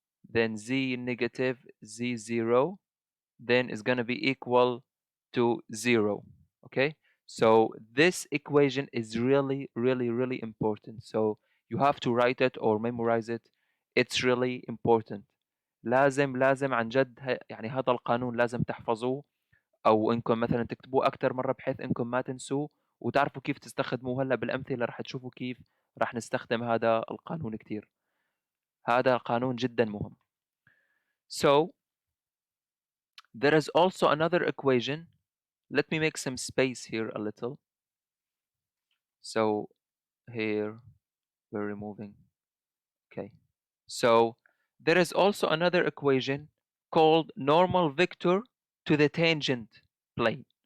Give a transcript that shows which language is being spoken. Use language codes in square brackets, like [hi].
[en] then z negative z0, then is going to be equal to 0. Okay, So this equation is really, really, really important. So you have to write it or memorize it. It's really important. [ar] لازم عن جد يعني هذا القانون لازم تحفظوه، أو إنكم مثلا تكتبوه أكتر مرة بحيث إنكم ما تنسوه وتعرفوا كيف تستخدموه. هلا بالأمثلة رح تشوفوا كيف رح نستخدم هذا القانون كتير. هذا قانون جدا مهم. [en] So there is also another equation. Let me make some space here a little. So here we're removing. Okay. So there is also another equation called normal vector to the tangent plane.